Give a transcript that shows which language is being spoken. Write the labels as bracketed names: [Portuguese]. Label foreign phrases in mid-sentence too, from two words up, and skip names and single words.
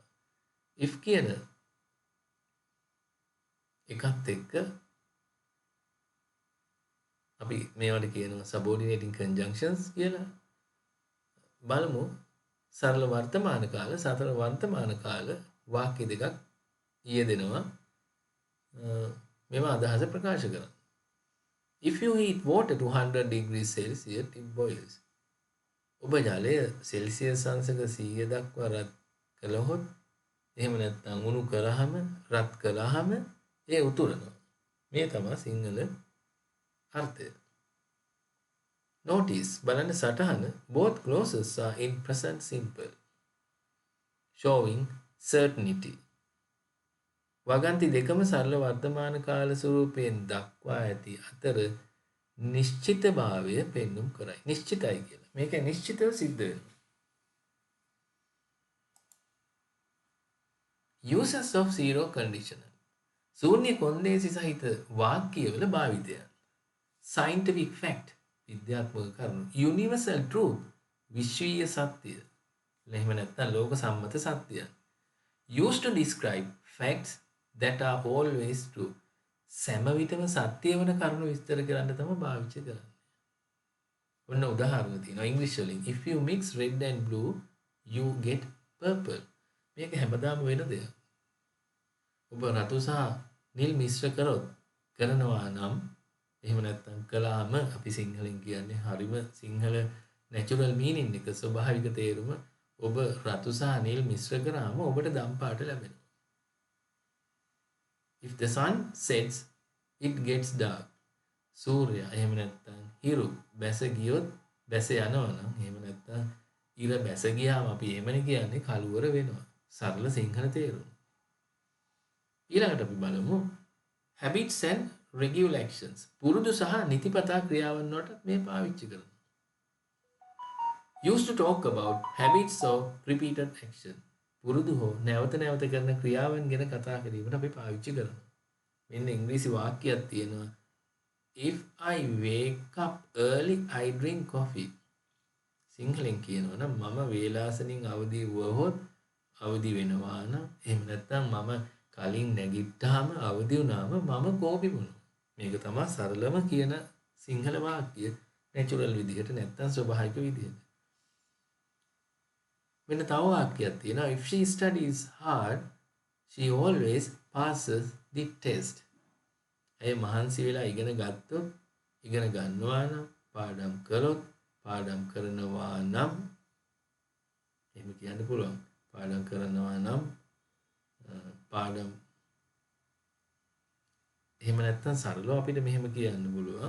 [Sinhala] if කියන එකත් එක්ක අපි මේවට කියනවා [English] subordinating conjunctions [Sinhala] කියලා. බලමු සරල වර්තමාන කාල සතර වර්තමාන කාල වාක්‍ය දෙකක් යෙදෙනවා මෙම අදහස ප්‍රකාශ කරන්න. [English] If you heat water to 100 degrees Celsius, it boils. [Sinhala] ඔබ ජලය සෙල්සියස් අංශක 100 දක්වා රත් කළහොත් එහෙම නැත්නම් උණු කරාම රත් කළාම ඒ උතුරනවා. මේ තමයි සිංහල අර්ථය. [English] Notice [Sinhala] බලන්න සටහන [English] both clauses are in present simple showing certainty. [Sinhala] වගන්ති දෙකම සරල වර්තමාන කාල ස්වරූපයෙන් දක්වා ඇති අතර නිශ්චිතභාවය පෙන්눔 කරයි. නිශ්චිතයි කියලා. මේක නිශ්චිතව සිද්ධ වෙනවා. [English] Uses of zero conditional. [Sinhala] ශූන්‍ය කොන්දේසි සහිත වාක්‍යවල භාවිතය. [English] Scientific fact [Sinhala] විද්‍යාත්මක කරුණු. [English] Universal truth [Sinhala] විශ්වීය සත්‍ය. එහෙම නැත්නම් ලෝක සම්මත සත්‍යය. [English] Used to describe facts that are always true. [Sinhala] සෑම විටම සත්‍ය වන කරුණු විස්තර කරන්න තමයි භාවිත කරන්නේ. ඔන්න උදාහරණ තියෙනවා ඉංග්‍රීසි වලින්. [English] If you mix red and blue, you get purple. [Sinhala] මේක හැමදාම වෙන දෙයක්. ඔබ රතු සහ නිල් මිශ්‍ර කරනවා නම් එහෙම නැත්නම් කළාම අපි සිංහලෙන් කියන්නේ හරිම සිංහල [English] natural meaning [Sinhala] එක ස්වභාවික තේරුම ඔබ රතු සහ නිල් මිශ්‍ර කරාම ඔබට දම් පාට ලැබෙනවා. [English] If the sun sets, it gets dark. [Sinhala] සූර්ය එහෙම නැත්නම් හිරු බැස ගියොත් බැස යනවා නම් එහෙම නැත්නම් ඉර බැස ගියාම අපි එහෙමනේ කියන්නේ කළුවර වෙනවා. සරල සිංහල තේරුම. ඊළඟට අපි බලමු [English] habits and regular actions. [Sinhala] පුරුදු සහ නිතිපතා ක්‍රියාවන් වලට මේ පාවිච්චි කරනවා. [English] Used to talk about habits of repeated action. [Sinhala] පුරුදු හෝ නැවත නැවත කරන ක්‍රියාවන් ගැන කතා කිරීමට අපි පාවිච්චි කරනවා. මෙන්න ඉංග්‍රීසි වාක්‍යයක් තියෙනවා. [English] If I wake up early, I drink coffee. [Sinhala] සිංහලෙන් කියනවා නම් මම වේලාසනින් අවදි වුවහොත් අවදි වෙනවා නම් එහෙම නැත්නම් මම කලින් නැගිට්ටාම අවදි වුණාම මම කෝපි බොනවා. මේක තමයි සරලම කියන සිංහල වාක්‍ය natural විදිහට නැත්නම් ස්වභාවික විදිහට. මෙන්න තව වාක්‍යයක් තියෙනවා. [English] If she studies hard, she always passes the test. [Sinhala] ඒ මහන්සි වෙලා ඉගෙන ගත්තොත් ඉගෙන ගන්නවා නම් පාඩම් කළොත් පාඩම් කරනවා නම් එහෙම කියන්න පුළුවන්. පාඩම් කරනවා නම් පාඩම් එහෙම නැත්නම් සරලව අපිට මෙහෙම කියන්න පුළුවන්.